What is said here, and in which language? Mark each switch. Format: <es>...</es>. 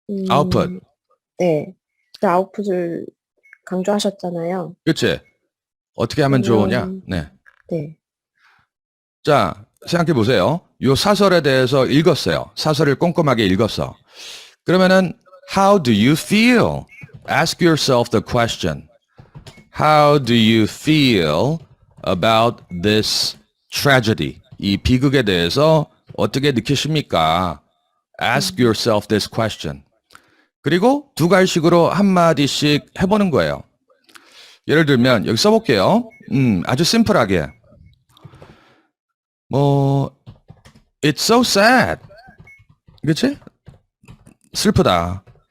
<ko>아웃풋. 네. 그 아웃풋을 강조하셨잖아요. 그치? 어떻게 하면 좋으냐? 네. 네. 자, 생각해 보세요. 요 사설에 대해서 읽었어요. 사설을 꼼꼼하게 읽었어. 그러면은</ko> <en>how do you feel? Ask yourself the question. How do you feel about this tragedy?</en> <ko>이 비극에 대해서 어떻게 느끼십니까?</ko> <en>Ask yourself this question.</en> <ko>그리고 두 갈식으로 한마디씩 해보는 거예요. 예를 들면 여기 써볼게요. 아주 심플하게.</ko> <en>It's so sad.</en> <ko>그치? 슬프다.</ko>